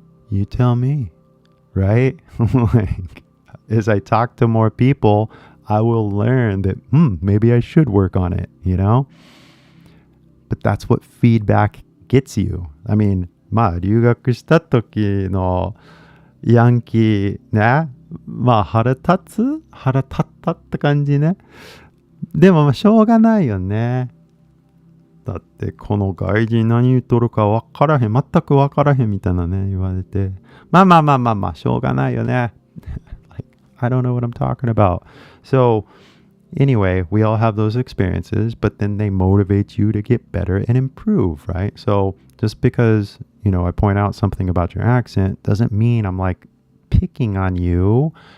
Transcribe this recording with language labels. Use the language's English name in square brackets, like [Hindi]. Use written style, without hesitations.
[English] You tell me, right? Like, as I talk to more people, I will learn that maybe I should work on it, you know? But that's what feedback gets you. I mean, [Japanese] まあ留学した時のヤンキーね、まあ腹立ったって感じね。でもまあしょうがないよね。だってこの外人何言っとるか分からへん、全く分からへんみたいなね言われて、まあしょうがないよね。 [English] Like, I don't know what I'm talking about. So anyway, we all have those experiences, but then they motivate you to get better and improve, right? So just because, you know, I point out something about your accent doesn't mean I'm like picking on you.